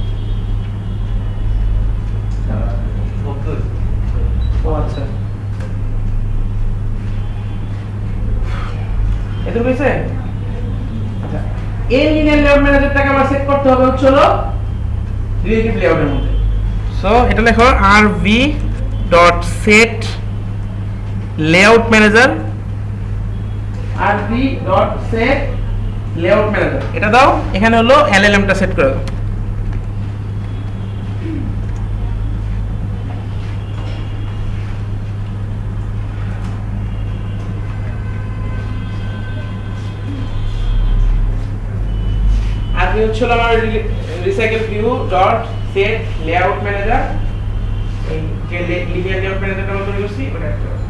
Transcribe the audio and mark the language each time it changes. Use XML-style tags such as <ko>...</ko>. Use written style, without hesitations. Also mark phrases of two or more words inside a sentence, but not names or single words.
<bn>ও আচ্ছা, এটুকু হয়েছে। আচ্ছা এই</bn> <en>linear layout manager</en> <bn>আমরা সেট করতে হবে হচ্ছে</bn> <en>relative layout</en> <bn>মধ্যে। সো এটা লেখো</bn> <en>rv.set layout manager, rv.set layout manager</en> <bn>এটা দাও। এখানে হলো LLM টা সেট করে দাও। আরবি হচ্ছে আমার</bn> <en>recycle view dot set layout manager,</en> <bn>এই যে</bn> <en>linear layout manager</en> <bn>আমরা তৈরি করছি ওটা একটা।</bn>